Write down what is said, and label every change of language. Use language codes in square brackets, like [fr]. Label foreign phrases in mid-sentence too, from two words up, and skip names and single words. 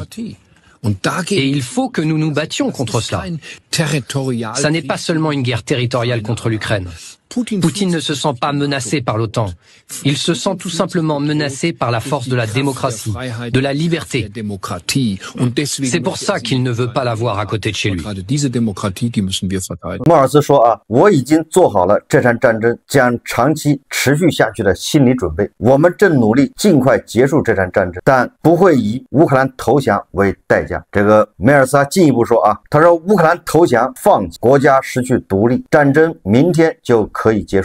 [fr] Et il faut que nous nous battions contre cela. Ça n'est pas seulement une guerre territoriale contre l'Ukraine. Poutine ne se sent pas menacé par l'OTAN. Il se sent tout simplement menacé par la force de la démocratie, de la liberté. C'est pour ça qu'il ne veut pas la voir à côté de chez lui. [zh] 莫尔茨说啊，我已经做好了这场战争将长期持续下去的心理准备。我们正努力尽快结束这场战争，但不会以乌克兰投降为代价。这个梅尔斯进一步说啊，他说乌克兰投降放弃，国家失去独立，战争明天就可以结束。